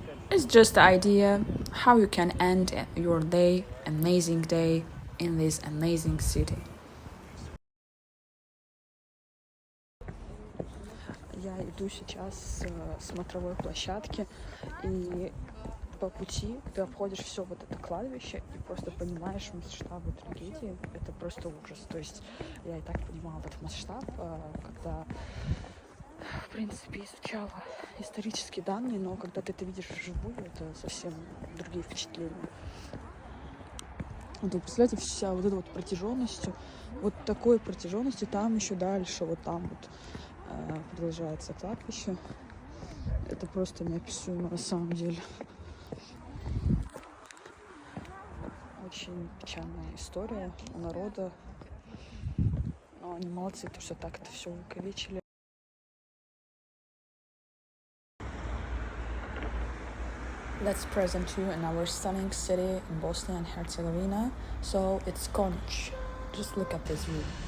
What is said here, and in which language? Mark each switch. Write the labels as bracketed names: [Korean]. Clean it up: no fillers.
[English] It's just the idea how you can end your day, amazing day, in this amazing city. [Russian] Я иду сейчас с смотровой площадки, и по пути ты обходишь все вот это кладбище и просто понимаешь масштабы трагедии. Это просто ужас. То есть я и так понимала этот масштаб, когда, в принципе, изучала исторические данные, но когда ты это видишь вживую, это совсем другие впечатления. Вот вы представляете, вся вот эта вот протяженностью, вот такой протяженностью, там еще дальше, вот там вот продолжается кладбище. Это просто неописуемо на самом деле. Очень печальная история у народа. Но они молодцы, то что так это все увековечили. [English] Let's present you in our stunning city in Bosnia and Herzegovina. So it's Konjic. Just look at this view.